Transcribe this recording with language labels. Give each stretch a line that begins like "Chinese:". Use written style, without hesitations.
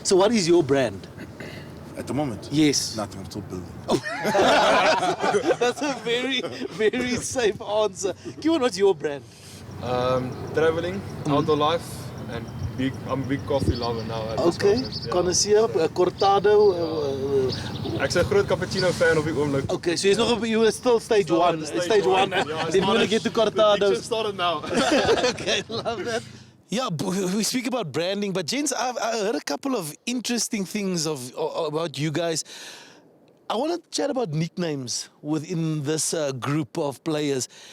English: So what is your brand? At the moment? Yes. Nothing, I'm still building. That's a very, very safe answer. Kiwan, what's your brand? Traveling, outdoor life, and I'm a big coffee lover now. Okay, connoisseur, cortado.
Afrikaans: Ek's 'n groot cappuccino fan op die oomblik.
English: Okay, so you are still stage one. Stage one. Yeah, Then we're gonna get to cortados. Just started now. Okay, love that. Yeah, we speak about branding, but gents, I heard a couple of interesting things about you guys. I want to chat about nicknames within this group of players.